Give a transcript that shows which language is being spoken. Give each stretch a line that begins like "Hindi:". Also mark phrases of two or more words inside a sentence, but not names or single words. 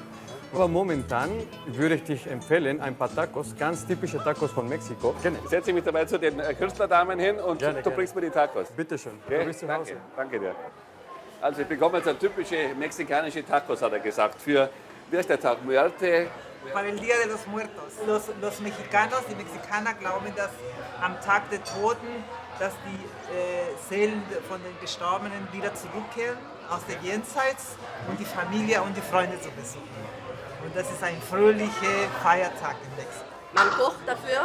German: Aber momentan würde ich dich empfehlen, ein paar Tacos, ganz typische Tacos von Mexiko. Ich setze mich dabei zu den Künstlerdamen hin und du bringst mir die Tacos. Bitte schön, Okay? du bist zu Hause. Danke dir. Also ich bekomme jetzt eine typische mexikanische Tacos, hat er gesagt, für, wie heißt der Tag, Muerte?
Spanish: Para el Día de los Muertos. Los Mexicanos,
German: die Mexikaner glauben, dass am Tag der Toten, dass die Seelen von den Gestorbenen wieder zurückkehren aus der Jenseits und die Familie und die Freunde zu besuchen. Und das ist ein fröhlicher Feiertag in Mexiko. Man kocht dafür.